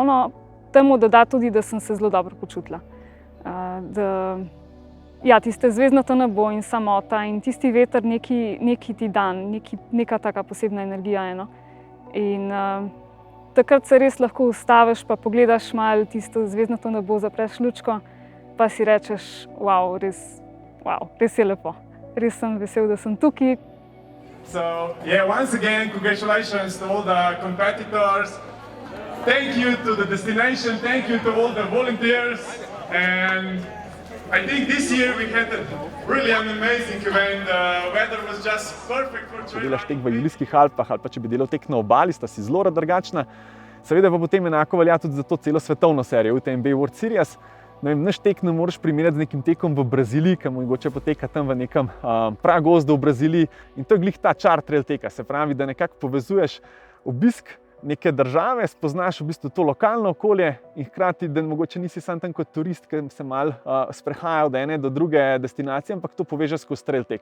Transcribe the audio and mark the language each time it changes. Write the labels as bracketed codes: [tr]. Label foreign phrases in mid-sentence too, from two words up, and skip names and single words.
[sl] No, temu doda tudi, da sem se zelo dobro počutila. Ja, tiste zvezdnato nebo in samota in tisti veter neki ti dan, neka taka posebna energija je. No. In takrat se res lahko ustaviš, pa pogledaš malo tisto zvezdnato nebo, zapreš lučko, pa si rečeš, wow, res je lepo. Res sem vesel, da sem tukaj. [en] So, yeah, once again, congratulations to all the competitors. Thank you to the destination, thank you to all the volunteers. And I think this year we had really an amazing event. The weather was just perfect for trail. [sl] Če delaš tek v Julijskih Alpah ali pa če bi delal tek na obali, sta si zelo drugačna. Seveda pa potem enako velja tudi za to celo svetovno serijo UTMB World Series. Naš tek ne moreš primerjati z nekim tekom v Braziliji, ki mogoče poteka tam v nekem pragozdu v Braziliji. In to je glih ta čar trail teka, se pravi, da nekako povezuješ obisk neke države, spoznaš v bistvu to lokalno okolje in hkrati, da mogoče nisi sam tam kot turist, ki se malo sprehaja od ene do druge destinacije, ampak to povežeš skozi trail tek.